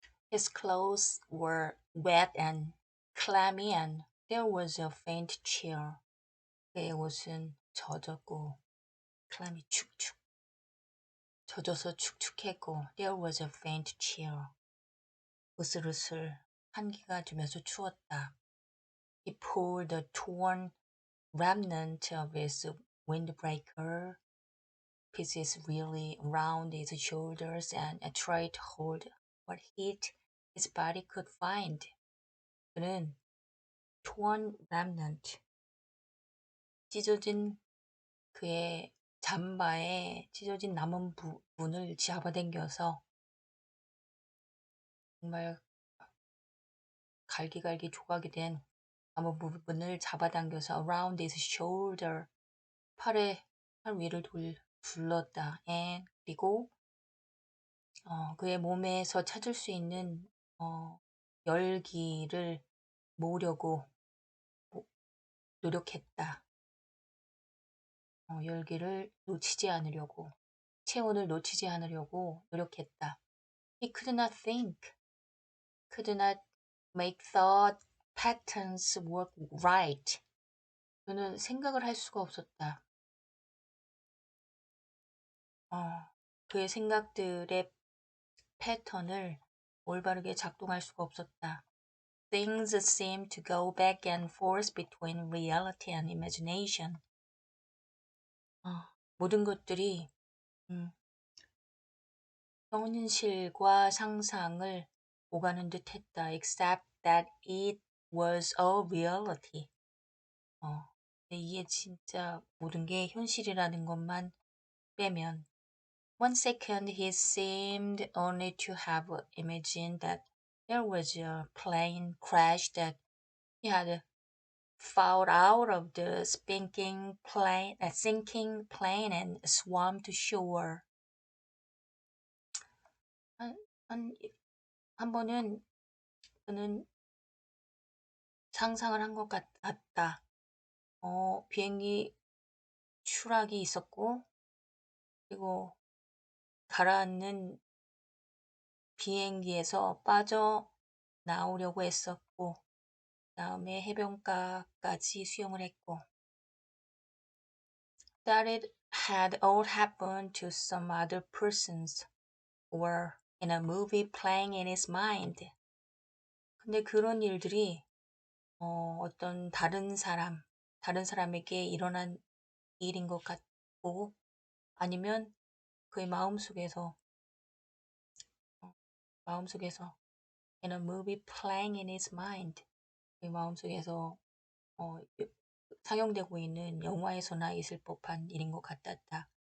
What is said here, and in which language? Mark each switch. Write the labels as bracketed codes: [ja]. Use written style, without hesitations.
[en] His clothes were wet and clammy, and there was a faint chill. [ko] 그의 옷은 젖었고, [en] clammy [ko] 축축, 젖어서 축축했고, [en] there was a faint chill. [ko] 으슬으슬 한기가 들면서 추웠다. [en] He pulled the torn remnant of his windbreaker pieces really around his shoulders and tried to hold what heat his body could find. [ko] 그는 [en] torn remnant, [ko] 찢어진 그의 잠바에 찢어진 남은 부분을 잡아당겨서 정말 갈기갈기 조각이 된 남은 부분을 잡아당겨서 [en] around his shoulder, [ko] 팔 위를 둘렀다. and 그리고 그의 몸에서 찾을 수 있는 열기를 모으려고 노력했다. 열기를 놓치지 않으려고, 체온을 놓치지 않으려고 노력했다. [en] He could not think, could not make thought patterns work right. [ko] 그는 생각을 할 수가 없었다. 그의 생각들의 패턴을 올바르게 작동할 수가 없었다. [en] Things seemed to go back and forth between reality and imagination. [ko] 모든 것들이 현실과 상상을 오가는 듯 했다. [en] Except that it was a reality. [ko] 근데 이게 진짜 모든 게 현실이라는 것만 빼면 [en] One second he seemed only to have imagined that there was a plane crash that he had fallen out of the sinking plane and swam to shore. [ko] 한 번은 그는 상상을 한 것 같다. 비행기 추락이 있었고, 그리고 가라앉는 비행기에서 빠져 나오려고 했었고, 다음에 해변가까지 수영을 했고, [en] that it had all happened to some other persons or in a movie playing in his mind. [ko] 근데 그런 일들이 어떤 다른 사람에게 일어난 일인 것 같고, 아니면 그의 마음속에서 [en] in a movie playing in his mind, [ko] 그의 마음속에서 상영되고 있는 영화에서나 있을 법한 일인 것 같았다.